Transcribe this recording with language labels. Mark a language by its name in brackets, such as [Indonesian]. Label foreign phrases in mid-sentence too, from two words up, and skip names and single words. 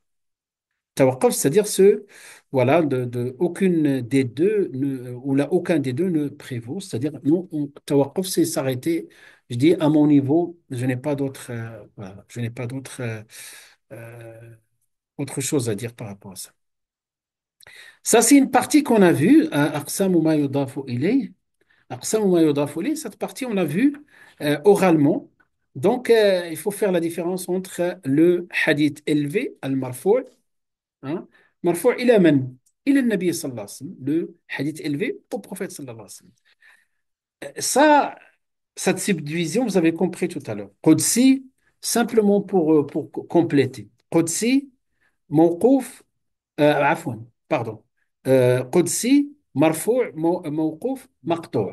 [French] Tawaqquf, c'est-à-dire voilà, aucune des deux, ou là, aucun des deux ne prévaut. C'est-à-dire, nous, tawaqquf, c'est s'arrêter. Je dis, à mon niveau, je n'ai pas d'autre, voilà, je n'ai pas euh, autre chose à dire par rapport à ça. Ça, c'est une partie qu'on a vue, [Arabic] أقسام ما يضاف إليه. أقسام ما يضاف إليه, [French] cette partie, on l'a vue oralement. Donc, il faut faire la différence entre le hadith élevé, al-marfou'. [Arabic] Hein? مرفوع إلى من? إلى النبي صلى الله عليه وسلم. [French] Le hadith élevé au prophète [Arabic] صلى الله عليه وسلم. [French] Ça, cette subdivision, vous avez compris tout à l'heure. Qudsi, simplement pour compléter. [Arabic] قدسي موقوف عفوا, pardon. قدسي مرفوع موقوف مقطوع'.